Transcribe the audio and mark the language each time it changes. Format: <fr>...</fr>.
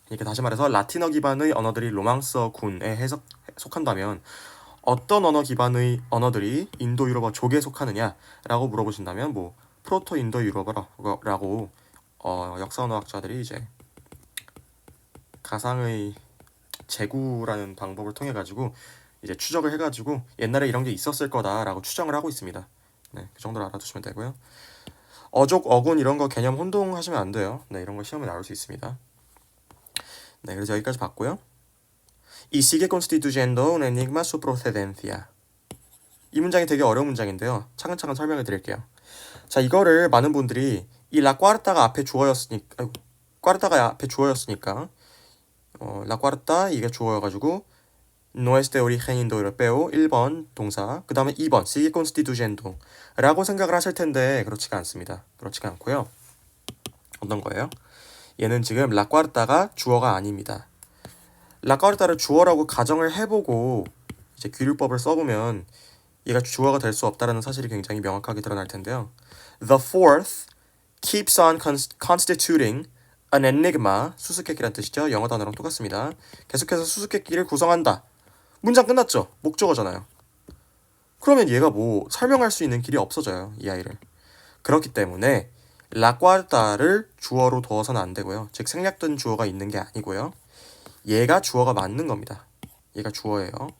<ko>이렇게 다시 말해서 라틴어 기반의 언어들이 로망스어군에 속한다면 어떤 언어 기반의 언어들이 인도 유럽어 족에 속하느냐라고 물어보신다면 뭐 프로토 인도 유럽어라고 역사 언어학자들이 이제 가상의 재구라는 방법을 통해 가지고 이제 추적을 해가지고 옛날에 이런 게 있었을 거다라고 추정을 하고 있습니다. 네, 그 정도로 알아두시면 되고요. 어족, 어군 이런 거 개념 혼동하시면 안 돼요. 네, 이런 거 시험에 나올 수 있습니다. 네, 그래서 여기까지 봤고요.</ko> <es>Y sigue constituyendo un enigma su procedencia.</es> <ko>이 문장이 되게 어려운 문장인데요. 차근차근 설명을 드릴게요. 자, 이거를 많은 분들이 이 라과르타가 앞에 주어였으니까, 꽈르타가 앞에 주어였으니까, 라과르타 이게 주어여가지고</ko> <es>no es de origen indoeuropeo</es> <ko>1번 동사, 그 다음에 2번</ko> <es>sigue constituyendo</es> <ko>라고 생각을 하실 텐데 그렇지가 않습니다. 그렇지가 않고요. 어떤 거예요? 얘는 지금 라과르타가 주어가 아닙니다. 라과르타를 주어라고 가정을 해보고 이제 규율법을 써보면 얘가 주어가 될 수 없다는 사실이 굉장히 명확하게 드러날 텐데요.</ko> <en>The fourth keeps on constituting an enigma,</en> <ko>수수께끼란 뜻이죠. 영어 단어랑 똑같습니다. 계속해서 수수께끼를 구성한다. 문장 끝났죠? 목적어잖아요. 그러면 얘가 뭐 설명할 수 있는 길이 없어져요. 이 아이를. 그렇기 때문에 라과르타를 주어로 두어서는 안 되고요. 즉 생략된 주어가 있는 게 아니고요. 얘가 주어가 맞는 겁니다. 얘가 주어예요.</ko>